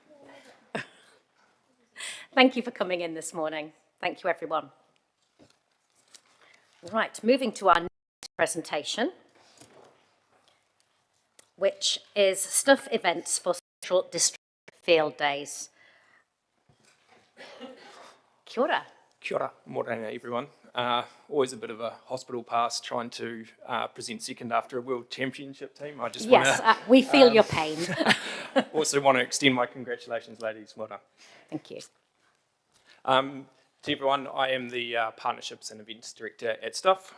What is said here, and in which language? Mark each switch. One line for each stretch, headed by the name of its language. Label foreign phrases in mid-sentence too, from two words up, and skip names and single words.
English: Thank you for coming in this morning. Thank you, everyone. Right, moving to our next presentation, which is Stuff Events for Central District Field Days.
Māori: Kia ora. Kia ora, morena
English: everyone. Always a bit of a hospital pass trying to present second after a World Championship team. I just we feel your pain. Also want to extend my congratulations, ladies. Well done. Thank you. To everyone, I am the Partnerships and Events Director at Stuff.